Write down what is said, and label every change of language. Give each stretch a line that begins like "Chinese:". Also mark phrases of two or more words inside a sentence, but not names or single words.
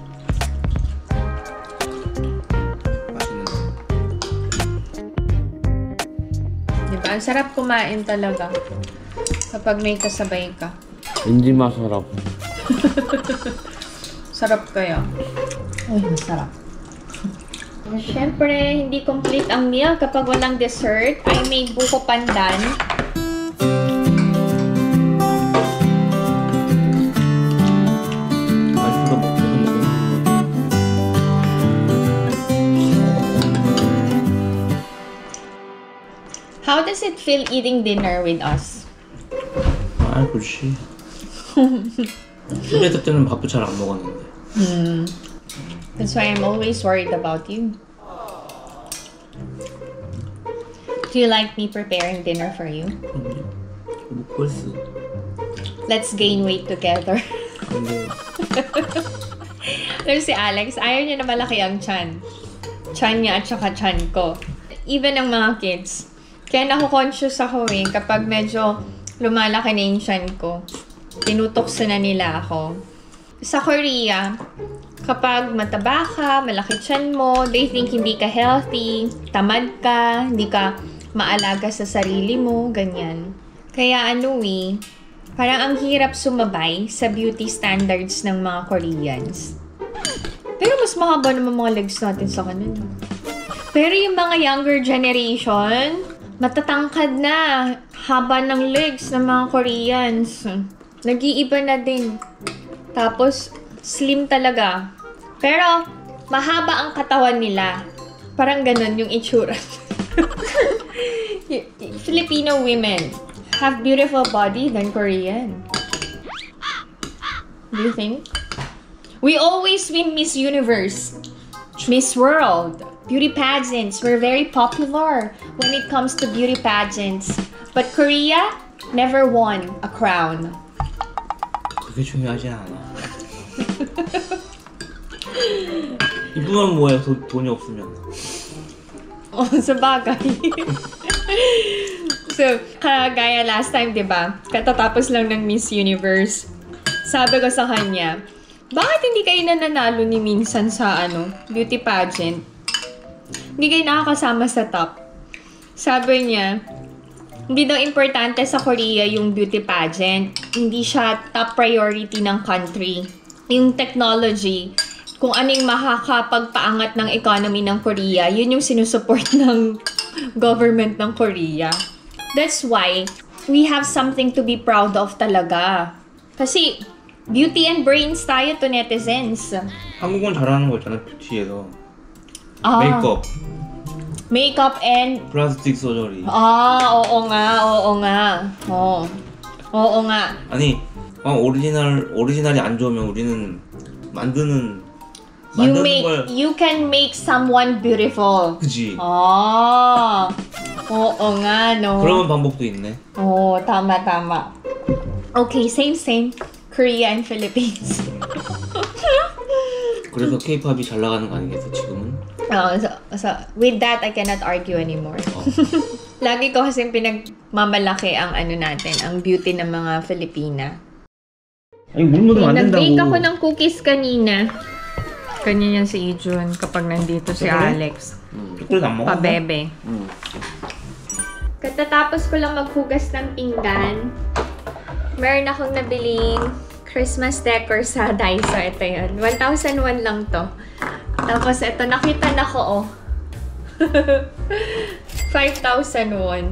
Filipino: Diba? Ang sarap kumain talaga kapag may kasabay ka. Hindi masarap. Sarap kaya. Uy, masarap. Siyempre, hindi complete ang meal kapag walang dessert.
English: I made buko pandan. How does it feel eating dinner with us?
Korean: 아, 그렇지. 그래서 때는 밥도 잘 안 먹었는데.
English: That's why I'm always worried about you. Do you like me preparing dinner for you? 목걸스. Let's gain weight together.
Korean: 근데
Filipino: Pero si Alex, ayaw niya na malaki ang chan. Chan niya at saka chan ko. Even ang mga kids. Kaya naku-conscious ako kapag medyo lumalaki na yung chan ko. Tinutokso na nila ako. Sa Korea, kapag mataba ka, malaki chan mo,
English: they think
Filipino: hindi ka healthy, tamad ka, hindi ka maalaga sa sarili mo, ganyan. Kaya parang ang hirap sumabay sa
English: beauty standards
Filipino: ng mga Koreans. Pero mas mahaba naman mga legs natin sa kanila. Pero yung mga
English: younger generation,
Filipino: matatangkad na. Haba ng legs ng mga Koreans. Nag-iiba na din. Tapos, slim talaga. Pero, mahaba ang katawan nila. Parang ganun yung itsura.
English: Filipino women have beautiful body than Korean. Do you think? We always win Miss Universe, Miss World, beauty pageants. We're very popular when it comes to beauty pageants. But Korea never won a crown.
Korean: 그게 중요하지 않아. 이쁘면 뭐야? 돈이 없으면.
Filipino: Sabagay. So, kagaya last time, diba? Katatapos lang ng Miss Universe. Sabi ko sa kanya, bakit hindi kayo nananalo ni minsan sa
English: beauty pageant?
Filipino: Hindi kayo nakakasama sa top. Sabi niya, hindi daw importante sa Korea yung
English: beauty pageant.
Filipino: Hindi siya
English: top priority
Filipino: ng country. Yung technology, kung anong makakapagpaangat ng economy ng Korea, yun yung sinusupport ng government ng Korea. That's why we have something to be proud of talaga. Kasi
English: beauty and brains
Filipino: tayo to netizens.
Korean: 한국은 잘하는 거 있잖아, 뷰티에서. 메이크업.
English: Makeup and...
Korean: 플라스틱 서저리.
Filipino: Oo nga. Oo nga.
Korean: 아니, 오리지널이 안 좋으면 우리는 만드는
English: You can make someone beautiful.
Korean: 그지?
Filipino: Oo nga, no?
Korean: 그런 방법도 있네.
Filipino: Tama.
English: Okay, same. Korea and Philippines.
Korean: 그래서 K-pop이 잘 나가는 거 아니겠어, 지금은?
English: So, with that, I cannot argue anymore.
Filipino: Lagi ko kasi pinagmamalaki ang natin, ang beauty ng mga Filipina.
Korean: 아니, 물 묻으면 안 된다고.
Filipino: Nag-bake ako ng cookies kanina. Kanya yan si Ijun kapag nandito si Alex.
Korean: 초콜릿 안 먹어?
Filipino: Pabebe. Katatapos ko lang maghugas ng pinggan, meron akong nabiling
English: Christmas decor
Filipino: sa Daiso. Ito yun. 1,001 lang to. Tapos ito, nakita na ko, 5,001.